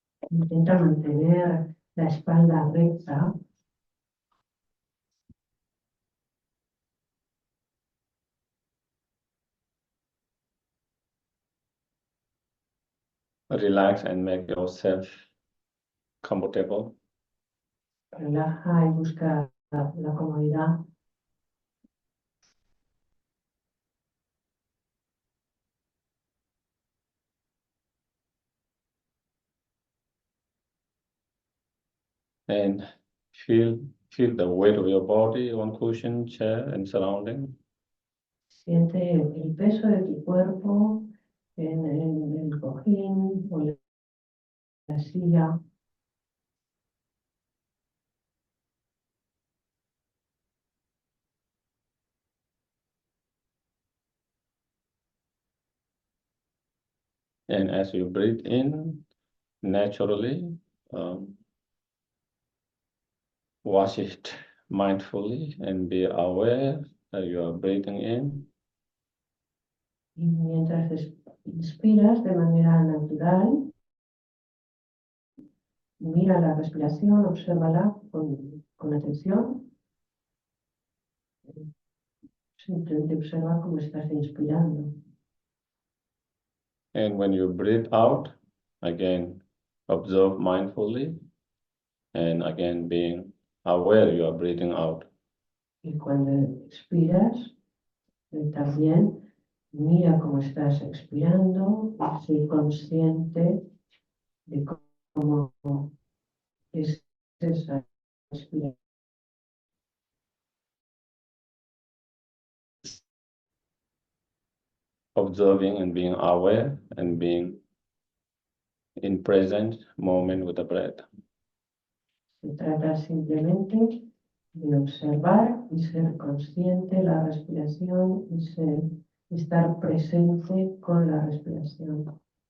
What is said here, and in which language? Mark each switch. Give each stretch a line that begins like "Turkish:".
Spanish: Intenta mantener la espalda recta.
English: Relax and make yourself comfortable.
Spanish: Relaja y busca la comodidad.
English: And feel the weight of your body on cushion, chair, and surrounding.
Spanish: Siente el peso de tu cuerpo en el cojín o la silla.
English: And as you breathe in, naturally, watch it mindfully and be aware that you are breathing in.
Spanish: Y mientras inspiras de manera natural, mira la respiración, obsérvala con atención. Simplemente observa cómo estás inspirando.
English: And when you breathe out, again, observe mindfully, and again, being aware you are breathing out.
Spanish: Y cuando expiras, también mira cómo estás expirando y sé consciente de cómo es esa respiración.
English: Observing and being aware and being in present moment with the breath.
Spanish: Se trata simplemente de observar y ser consciente de la respiración y estar presente con la respiración.